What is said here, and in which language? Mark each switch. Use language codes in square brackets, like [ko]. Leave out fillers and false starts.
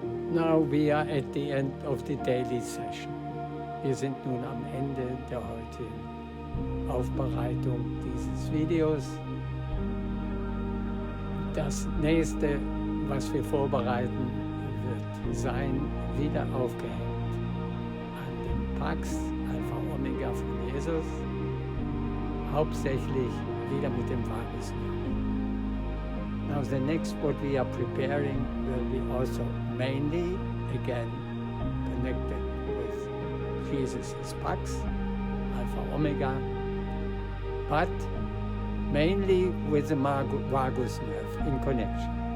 [en] Now we are at the end of the daily session. [de] Wir sind nun am Ende der heutigen Aufbereitung dieses Videos. Das nächste, was wir vorbereiten, wird sein, wieder aufgehängt an dem PAX, Alpha Omega von Jesus, hauptsächlich wieder mit dem Vagusnerv. [en] Now the next what we are preparing will be also mainly, again, connected with Jesus' PAX, Alpha Omega, but mainly with the vagus nerve in connection.